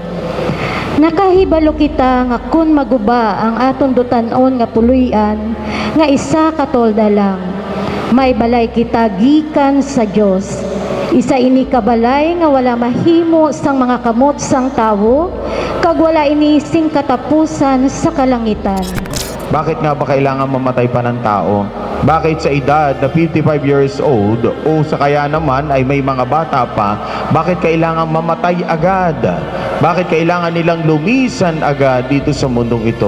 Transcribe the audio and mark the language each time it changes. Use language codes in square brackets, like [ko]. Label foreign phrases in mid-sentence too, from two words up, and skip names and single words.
[hil] Nakahibalo kita nga kun maguba ang aton dutanon nga puluyan nga isa ka tolda lang. May balay kita gikan sa Dios. Isa ini kabalay nga wala mahimo sang mga kamot sang tawo, kag wala ini sing katapusan sa kalangitan. [tl] Bakit nga ba kailangan mamatay pa ng tao? Bakit sa edad na 55 [en] years old [tl] o sa kaya naman ay may mga bata pa, bakit kailangan mamatay agad? Bakit kailangan nilang lumisan agad dito sa mundong ito?